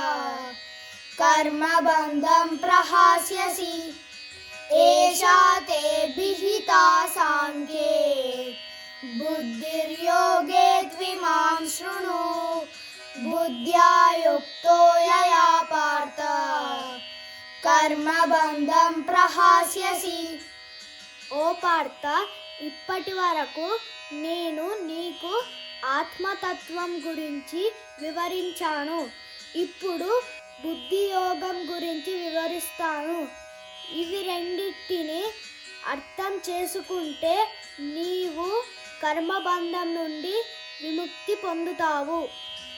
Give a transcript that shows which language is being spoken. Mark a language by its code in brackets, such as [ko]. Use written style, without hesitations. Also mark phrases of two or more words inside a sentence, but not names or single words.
[sa] कर्मबन्धं प्रहास्यसि एषा ते विहिता सांख्ये बुद्धिर्योगे त्विमां शृणु बुद्ध्या युक्तो यया पार्थ कर्मबन्धं प्रहास्यसि। [te] ఓ పార్థ, ఇప్పటి వరకు నేను నీకు ఆత్మతత్వం గురించి వివరించాను. ఇప్పుడు బుద్ధియోగం గురించి వివరిస్తాను. ఇవి రెండింటిని అర్థం చేసుకుంటే నీవు కర్మబంధం నుండి విముక్తి పొందుతావు.